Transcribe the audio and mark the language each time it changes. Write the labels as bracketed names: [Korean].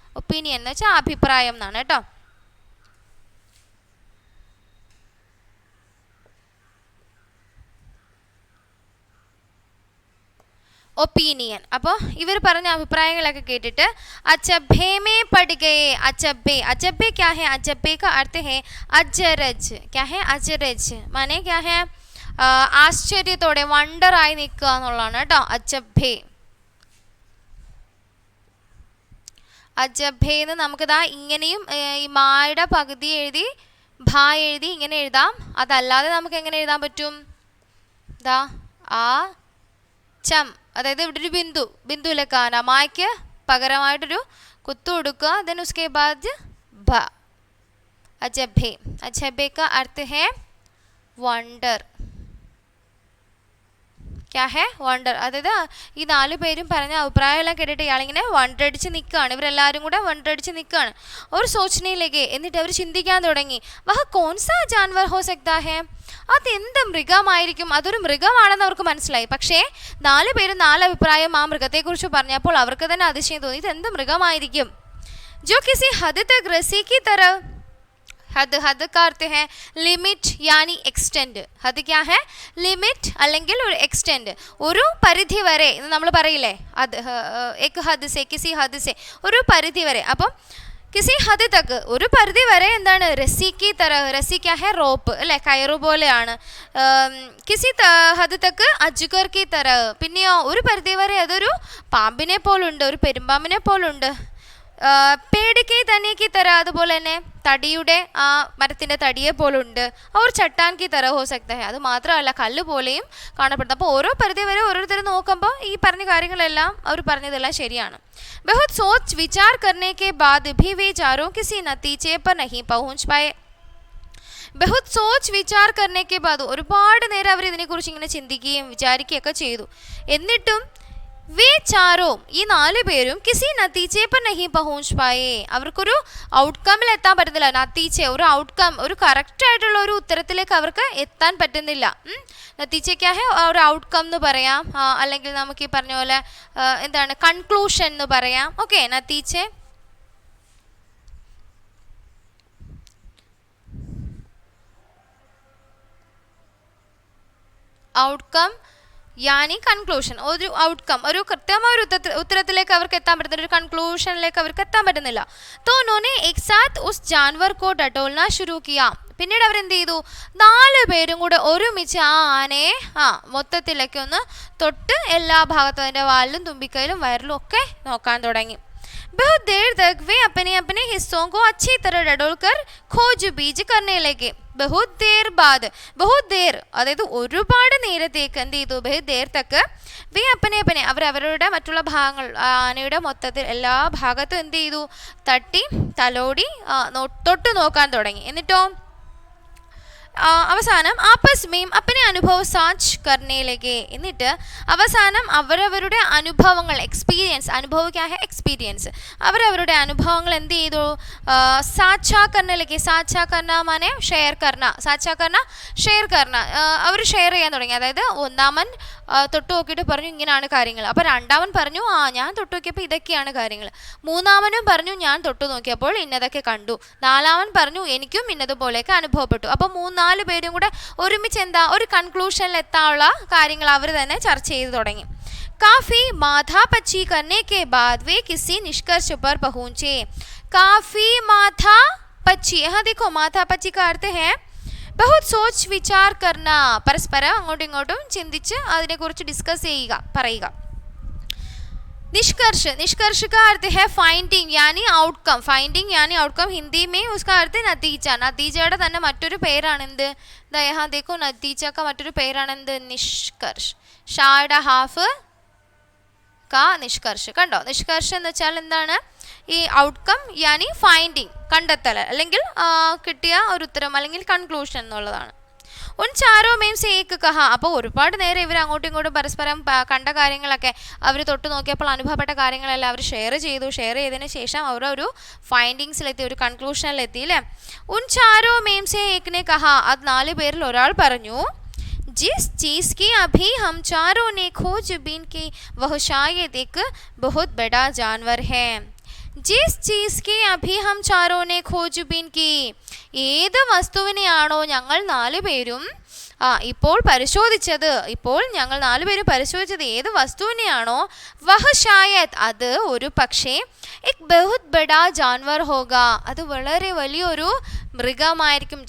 [Malayalam] Opinion എന്ന് വെച്ചാൽ അഭിപ്രായം എന്നാണ് കേട്ടോ. ഒപ്പീനിയൻ. അപ്പോൾ ഇവർ പറഞ്ഞ അഭിപ്രായങ്ങളൊക്കെ കേട്ടിട്ട് [Hindi] अचंभे में पड़ गए. अचंभे क्या है, अचंभे का अर्थ है अजरज. क्या है अजरज, माने क्या है, [Malayalam] ആശ്ചര്യത്തോടെ വണ്ടറായി നിൽക്കുക എന്നുള്ളതാണ് കേട്ടോ അജബ്ബേ എന്ന് നമുക്കിതാ ഇങ്ങനെയും ഈ മായുടെ പകുതി എഴുതി ഭാ എഴുതി ഇങ്ങനെ എഴുതാം. അതല്ലാതെ നമുക്ക് എങ്ങനെ എഴുതാൻ പറ്റും, ദാ ആ ചം, അതായത് ഇവിടെ ഒരു ബിന്ദു ലക്കാന, മായ്ക്ക് പകരമായിട്ടൊരു കുത്തു കൊടുക്കുക. [Hindi] ദെൻ ഉസ്കെ ബാദ് ഭ, അജബ്ബേ. അജബ്ബേ का अर्थ है വണ്ടർ. क्या है വണ്ടർ. [Malayalam] അതായത് ഈ 4 പേരും പറഞ്ഞ അഭിപ്രായമെല്ലാം കേട്ടിട്ട് ഇയാളിങ്ങനെ വണ്ടടിച്ച് നിൽക്കുകയാണ്, ഇവരെല്ലാവരും കൂടെ വണ്ടടിച്ച് നിൽക്കുകയാണ്. [Hindi] और सोचने लगे, [Malayalam] എന്നിട്ട് അവർ ചിന്തിക്കാൻ തുടങ്ങി, [Hindi] വഹ कौन सा जानवर हो सकता है, [Malayalam] അതെന്ത് മൃഗമായിരിക്കും, അതൊരു മൃഗമാണെന്ന് അവർക്ക് മനസ്സിലായി. പക്ഷേ 4 പേരും 4 അഭിപ്രായം ആ മൃഗത്തെക്കുറിച്ച് പറഞ്ഞപ്പോൾ അവർക്ക് തന്നെ അതിശയം തോന്നി, ഇതെന്ത് മൃഗമായിരിക്കും. [Hindi] जो किसी हद तक रस्सी की तरह, हद का अर्थ है लिमिट यानी एक्सटेंड. [Malayalam] हद क्या है, ലിമിറ്റ് അല്ലെങ്കിൽ ഒരു എക്സ്റ്റെൻഡ്, ഒരു പരിധി വരെ എന്ന് നമ്മൾ പറയില്ലേ, അത് [Hindi] एक हद से, किसी हद से, [Malayalam] ഒരു പരിധി വരെ. അപ്പം [Hindi] കിസി ഹദ് തക്ക്, [Malayalam] ഒരു പരിധി വരെ എന്താണ്, [Hindi] രസ്സിക്ക് തര, രസ്സി ക്യാ ഹെ [Malayalam] റോപ്പ് അല്ലേ, കയറു പോലെയാണ്. [Hindi] കിസി ഹദ് തക്ക് അജ്ഗർ കി തര, [Malayalam] പിന്നെയോ ഒരു പരിധി വരെ അതൊരു പാമ്പിനെ പോലുണ്ട്, ഒരു പെരുമ്പാമ്പിനെ പോലുണ്ട്. [Hindi] पेड़ के तने की तरह [Malayalam] അതുപോലെ തന്നെ തടിയുടെ ആ മരത്തിൻ്റെ തടിയെ പോലുണ്ട് [Hindi] और चट्टान की तरह हो सकता है [Malayalam] അത് മാത്രമല്ല കല്ല് പോലെയും കാണപ്പെടുന്നത്. അപ്പോൾ ഓരോ പരിധി വരെ ഓരോരുത്തർ നോക്കുമ്പോൾ ഈ പറഞ്ഞ കാര്യങ്ങളെല്ലാം അവർ പറഞ്ഞതെല്ലാം ശരിയാണ്. [Hindi] बहुत सोच विचार करने के बाद भी वे चारों किसी नतीजे पर नहीं पहुंच पाए. ബഹുത് സോച്ച് വിചാർ करने के बाद [Malayalam] ഒരുപാട് നേരം അവർ ഇതിനെക്കുറിച്ച് ഇങ്ങനെ ചിന്തിക്കുകയും വിചാരിക്കുകയൊക്കെ ചെയ്തു. എന്നിട്ടും [Hindi] വേ ചാരോം [Malayalam] ഈ 4 പേരും [Hindi] കിസി നതീജെ पर नहीं पहुंच पाए [Malayalam] അവർക്കൊരു ഔട്ട്കമിൽ എത്താൻ പറ്റുന്നില്ല. നതീജ ഒരു ഔട്ട്കം, ഒരു കറക്റ്റ് ആയിട്ടുള്ള ഒരു ഉത്തരത്തിലേക്ക് അവർക്ക് എത്താൻ പറ്റുന്നില്ല. നതീജയ്ക്കാഹെ ഒരു ഔട്ട്കം എന്ന് പറയാം, അല്ലെങ്കിൽ നമുക്ക് ഈ പറഞ്ഞ പോലെ എന്താണ് കൺക്ലൂഷൻ എന്ന് പറയാം. ഓക്കെ, നതീജ ഔട്ട്കം യാനി കൺക്ലൂഷൻ. ഒരു ഔട്ട്കം, ഒരു കൃത്യമായ ഒരു ഉത്തരത്തിലേക്ക് അവർക്ക് എത്താൻ പറ്റുന്നില്ല, ഒരു കൺക്ലൂഷനിലേക്ക് അവർക്ക് എത്താൻ പറ്റുന്നില്ല. [Hindi] तो उन्होंने एक साथ उस जानवर को डटोलना शुरू किया. [Malayalam] പിന്നീട് അവരെന്ത് ചെയ്തു? 4 പേരും കൂടെ ഒരുമിച്ച് ആ ആനയെ മൊത്തത്തിലൊക്കെ ഒന്ന് തൊട്ട് എല്ലാ ഭാഗത്തും അതിൻ്റെ വാലിലും തുമ്പിക്കൈയിലും വയറിലും ഒക്കെ നോക്കാൻ തുടങ്ങി. [Hindi] बहुत देर तक वे अपने अपने हिस्सों को अच्छी तरह डटोल कर खोज बीज करने लगे. बहुत देर [Malayalam] അതായത് ഒരുപാട് നേരത്തേക്ക് എന്ത് ചെയ്തു? [Hindi] बहुत देर तक വേ अपने [Malayalam] അവരവരുടെ മറ്റുള്ള ഭാഗങ്ങൾ ആനയുടെ മൊത്തത്തിൽ എല്ലാ ഭാഗത്തും എന്ത് ചെയ്തു? തട്ടി തലോടി തൊട്ട് നോക്കാൻ തുടങ്ങി. എന്നിട്ടോ അവസാനം [Hindi] ആപ്പസ് മീം അപ്പനെ അനുഭവ [Malayalam] സാച്ച് കർണയിലേക്ക്. എന്നിട്ട് അവസാനം അവരവരുടെ അനുഭവങ്ങൾ, എക്സ്പീരിയൻസ്, അനുഭവിക്കാഹ എക്സ്പീരിയൻസ്, അവരവരുടെ അനുഭവങ്ങൾ എന്ത് ചെയ്തു? സാച്ചാ കർണയിലേക്ക്. [Hindi] സാച്ചാ കർണ മാനെ ഷെയർ കർണ, [Malayalam] സാച്ചാ കർണ ഷെയർ കർണ. അവർ ഷെയർ ചെയ്യാൻ തുടങ്ങി. അതായത് ഒന്നാമൻ തൊട്ട് നോക്കിയിട്ട് പറഞ്ഞു ഇങ്ങനെയാണ് കാര്യങ്ങൾ. അപ്പോൾ രണ്ടാമൻ പറഞ്ഞു ഞാൻ തൊട്ട് നോക്കിയപ്പോൾ ഇതൊക്കെയാണ് കാര്യങ്ങൾ. മൂന്നാമനും പറഞ്ഞു ഞാൻ തൊട്ട് നോക്കിയപ്പോൾ ഇന്നതൊക്കെ കണ്ടു. നാലാമൻ പറഞ്ഞു എനിക്കും ഇന്നതുപോലെയൊക്കെ അനുഭവപ്പെട്ടു. അപ്പോൾ 4 പേരും കൂടെ ഒരുമിച്ച് ഒരു കൺക്ലൂഷനിൽ എത്താനുള്ള കാര്യങ്ങൾ അവർ തന്നെ ചർച്ച ചെയ്തു തുടങ്ങി. [Hindi] काफी माथापच्ची करने के बाद वे किसी निष्कर्ष पर पहुंचे. काफी माथापच्ची, यहाँ देखो माथापच्ची का अर्थ है बहुत सोच विचार करना, [Malayalam] പരസ്പരം അങ്ങോട്ടും ഇങ്ങോട്ടും ചിന്തിച്ച് അതിനെക്കുറിച്ച് ഡിസ്കസ് ചെയ്യുക, പറയുക. [Hindi] निष्कर्ष का अर्थ है फाइंडिंग यानी आउटकम. फाइंडिंग यानी आउटकम हिंदी में उसका अर्थ है नतीजा. [Malayalam] നതീജയുടെ തന്നെ മറ്റൊരു പേരാണ് എന്ത്? [Hindi] यहाँ देखो नतीजा का [Malayalam] മറ്റൊരു പേരാണ് എന്ത്? നിഷ്കർഷ്. ഷായുടെ ഹാഫ് കാ നിഷ്കർഷ്. കണ്ടോ? നിഷ്കർഷ് എന്ന് വെച്ചാൽ എന്താണ്? ഈ ഔട്ട്കം യാനി ഫൈൻഡിങ്, കണ്ടെത്തൽ, അല്ലെങ്കിൽ കിട്ടിയ ഒരു ഉത്തരം, അല്ലെങ്കിൽ കൺക്ലൂഷൻ എന്നുള്ളതാണ്. [Hindi] ഉൻ ചാരോ മേം സേ ഏക് കഹ. [Malayalam] അപ്പോൾ ഒരുപാട് നേരം ഇവർ അങ്ങോട്ടും ഇങ്ങോട്ടും പരസ്പരം കണ്ട കാര്യങ്ങളൊക്കെ, അവർ തൊട്ട് നോക്കിയപ്പോൾ അനുഭവപ്പെട്ട കാര്യങ്ങളെല്ലാം അവർ ഷെയർ ചെയ്തു. ഷെയർ ചെയ്തതിന് ശേഷം അവർ ഒരു ഫൈൻഡിങ്സിലെത്തി, ഒരു കൺക്ലൂഷനിലെത്തി അല്ലേ. [Hindi] ഉൻ ചാരോ മേം സേ ഏക് നെ കഹ. [Malayalam] അത് 4 പേരിൽ ഒരാൾ പറഞ്ഞു [Hindi] जिस चीज़ की अभी हम चारों ने खोजबीन की वह शायद एक बहुत बड़ा जानवर है. जिस चीज़ की अभी हम चारों ने खोजबीन की. [Malayalam] ഏത് വസ്തുവിനെയാണോ ഞങ്ങൾ 4 പേരും ഇപ്പോൾ പരിശോധിച്ചത്, ഇപ്പോൾ ഞങ്ങൾ 4 പേരും പരിശോധിച്ചത് ഏത് വസ്തുവിനെയാണോ, [Hindi] വഹ് ഷായത് [Malayalam] അത് ഒരു പക്ഷേ [Hindi] എക് ബഹുത് ബഡാ ജാൻവർ ഹോഗ [Malayalam] അത് വളരെ വലിയൊരു മൃഗമായിരിക്കും.